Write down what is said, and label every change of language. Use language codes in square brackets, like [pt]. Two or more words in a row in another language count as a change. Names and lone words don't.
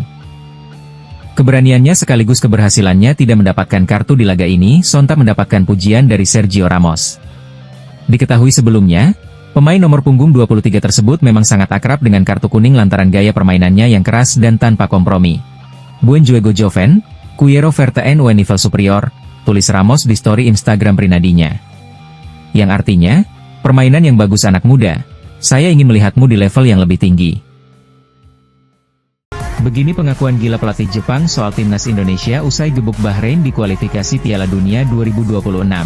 [id] Keberaniannya sekaligus keberhasilannya tidak mendapatkan kartu di laga ini sontak mendapatkan pujian dari Sergio Ramos. Diketahui sebelumnya, pemain nomor punggung 23 tersebut memang sangat akrab dengan kartu kuning lantaran gaya permainannya yang keras dan tanpa kompromi. [es] Buen juego joven, quiero verte en un nivel superior, [id] tulis Ramos di story Instagram pribadinya. Yang artinya, permainan yang bagus anak muda, saya ingin melihatmu di level yang lebih tinggi. Begini pengakuan gila pelatih Jepang soal timnas Indonesia usai gebuk Bahrain di kualifikasi Piala Dunia 2026.